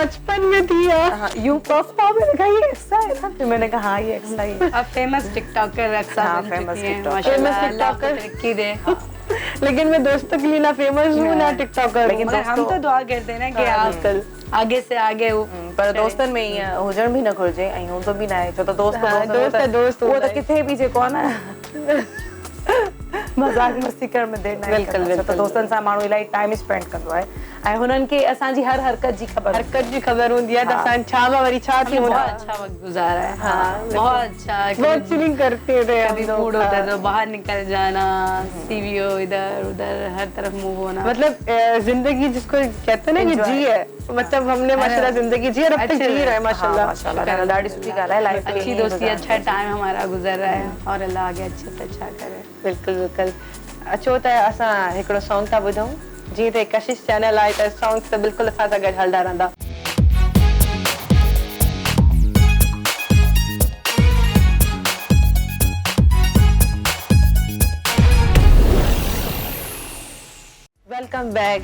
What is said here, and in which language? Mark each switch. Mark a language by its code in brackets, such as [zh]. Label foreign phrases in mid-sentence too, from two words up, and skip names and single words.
[ur] بچپن میں تھی یار. ہاں، یوں پف تھا، میں نے کہا یہ اقصیٰ ہے نا، پھر میں نے کہا ہاں یہ اقصیٰ ہی ہے. अब [en] famous TikToker [ur] अक्सा हाँ, बन famous چکی ہیں. TikToker। माशाल्लाह, Famous اللہ آپ کو TikToker। ترقی دے. لیکن میں دوستوں کے لیے نہ فیمس ہوں نہ ٹک ٹاکر. लेकिन مگر ہم تو دعا کرتے ہیں نا کہ آپ آگے سے آگے [sd] पर दोस्तनि में ईअं हुजण बि न घुरिजे ऐं हूंदो बि न आहे, छो त दोस्त [ur] ہاں، دوست ہے، دوست [sd] उहो हूंदा त किथे बि जेको आहे न मज़ाक मस्ती करण में देरि न बिल्कुलु, छो त बिल्कुलु। दोस्तनि सां माण्हू इलाही [en] time spend [sd] कंदो आहे ऐं हुननि खे असांजी हर हरकत जी ख़बर हूंदी हरकत जी ख़बर हूंदी आहे त असां छा मां वरी छा थी [ur] हमने [sd] वञा। [ur] بہت اچھا وقت گزارا ہے. हाँ, ہاں، بہت اچھا. بہت چلنگ کرتے تھے ہم कभी लोग। موڈ ہوتا हाँ। ہے تو باہر نکل جانا، سی وی او ادھر ادھر ہر طرف موو ہونا. مطلب زندگی جس کو کہتے ہیں نا کہ Enjoy। جی ہے، مطلب ہم نے ماشاءاللہ زندگی جی اور اب تک अच्छे جی رہے ہیں ماشاءاللہ. [sd] माशाल्लाह ॾाढी सुठी ॻाल्हि आहे, [ur] लाइफ اچھی دوستی، اچھا ٹائم ہمارا گزر رہا ہے اور اللہ آگے اچھے سے اچھا کرے. [sd] बिल्कुलु बिल्कुलु। अचो त असां हिकिड़ो सॉन्ग था ॿुधूं, जीअं त कशिश चैनल आहे त सॉन्ग त बिल्कुलु असां सां गॾु हलंदा रहंदा। [en] Welcome back.